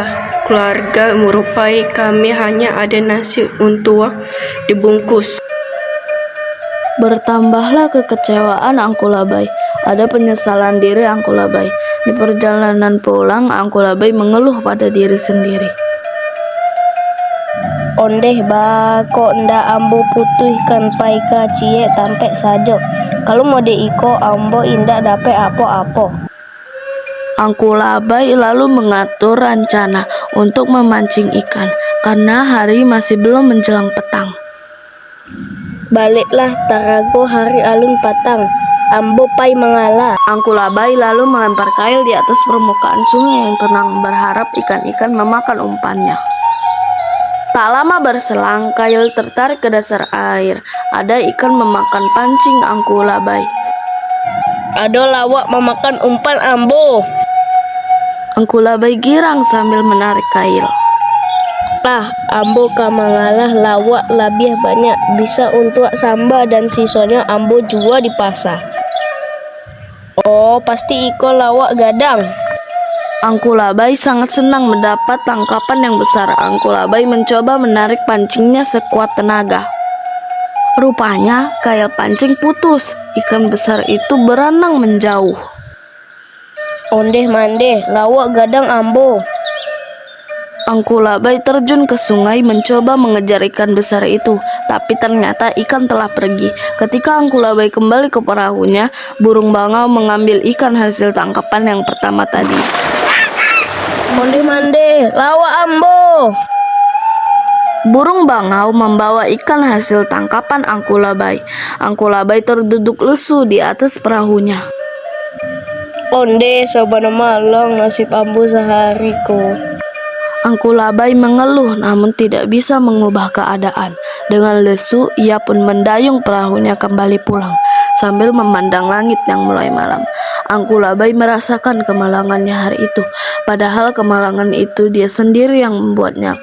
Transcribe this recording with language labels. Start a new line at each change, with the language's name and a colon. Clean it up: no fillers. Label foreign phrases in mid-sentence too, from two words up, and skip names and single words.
Indonesian: Keluarga merupai kami hanya ada nasi untuk dibungkus. Bertambahlah kekecewaan Angku Labai. Ada penyesalan diri Angku Labai. Di perjalanan pulang, Angku Labai mengeluh pada diri sendiri.
Minangkabau: Ondeh bako nda Ambo putuhkan paika cie tampek sajo. Kalau mau iko Ambo indak dapat apa-apa.
Indonesian: Angku Labai lalu mengatur rencana untuk memancing ikan karena hari masih belum menjelang petang.
Minangkabau: Baliklah tarago hari alun patang. Ambo pai mengalah.
Indonesian: Angku Labai lalu melempar kail di atas permukaan sungai yang tenang, berharap ikan-ikan memakan umpannya. Tak lama berselang, kail tertarik ke dasar air. Ada ikan memakan pancing Angku Labai.
Minangkabau: Ada lawak memakan umpan Ambo.
Indonesian: Angku Labai girang sambil menarik kail.
Minangkabau: Ambo mengalah, lawak lebih banyak, bisa untuk samba dan sisanya Ambo jual di pasar. Oh, pasti iko lawak gadang.
Indonesian: Angku Labai sangat senang mendapat tangkapan yang besar. Angku Labai mencoba menarik pancingnya sekuat tenaga. Rupanya kail pancing putus. Ikan besar itu berenang menjauh.
Minangkabau: Ondeh mandeh, lawak gadang Ambo.
Indonesian: Angku Labai terjun ke sungai mencoba mengejar ikan besar itu, tapi ternyata ikan telah pergi. Ketika Angku Labai kembali ke perahunya, burung bangau mengambil ikan hasil tangkapan yang pertama tadi.
Minangkabau: Ondeh mandeh, lawak Ambo.
Indonesian: Burung bangau membawa ikan hasil tangkapan Angku Labai. Angku Labai terduduk lesu di atas perahunya.
Minangkabau: Ondeh, sabana malang nasib Ambo sehariku.
Indonesian: Angku Labai mengeluh namun tidak bisa mengubah keadaan. Dengan lesu, ia pun mendayung perahunya kembali pulang sambil memandang langit yang mulai malam. Angku Labai merasakan kemalangannya hari itu. Padahal kemalangan itu dia sendiri yang membuatnya.